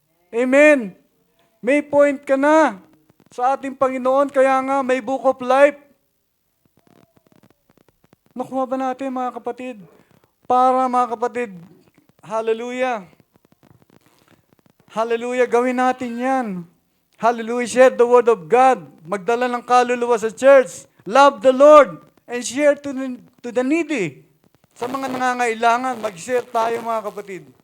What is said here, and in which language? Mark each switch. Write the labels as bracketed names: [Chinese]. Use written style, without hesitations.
[Filipino] Amen. May point ka na sa ating Panginoon, kaya nga may book of life. Nakuha ba natin, mga kapatid? Para, mga kapatid, hallelujah. [English] Hallelujah, [Filipino] gawin natin yan. [English] Hallelujah, share the word of God. [Filipino] Magdala ng kaluluwa sa church. [English] Love the Lord and share to the needy. [Filipino] Sa mga nangangailangan, mag-share tayo, mga kapatid.